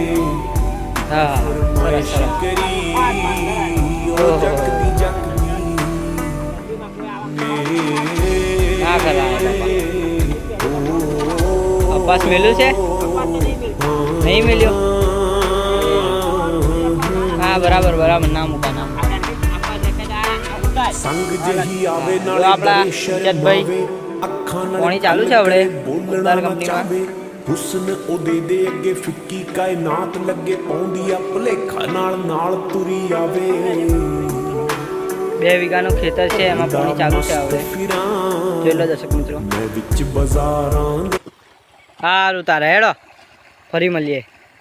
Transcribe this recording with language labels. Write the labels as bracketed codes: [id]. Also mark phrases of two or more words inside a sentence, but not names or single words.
[gu] હા સરસ સરસ. ના ખરા અપાસ મેલ્યું છે નહીં મેલ્યો? હા બરાબર બરાબર ના મૂકા ના આપણા જતભાઈ પાણી ચાલુ છે આપણે ઉતાર કંપનીમાં. [pa] ਹੁਸਨ ਉਹਦੇ ਦੇ ਅੱਗੇ ਫਿੱਕੀ ਕਾਇਨਾਤ ਲੱਗੇ ਪਾਉਂਦੀ ਆ ਭੁਲੇਖਾ ਨਾਲ ਨਾਲ ਤੁਰੀ ਆਵੇ [gu] 2 વીઘાનું ખેતર છે એમાં પાણી ચાલુ છે હવે જોઈ લો દર્શક મિત્રો. [pa] ਮੈਂ ਵਿੱਚ ਬਾਜ਼ਾਰਾਂ [gu] સારું તારે હેડો ફરી મળીએ.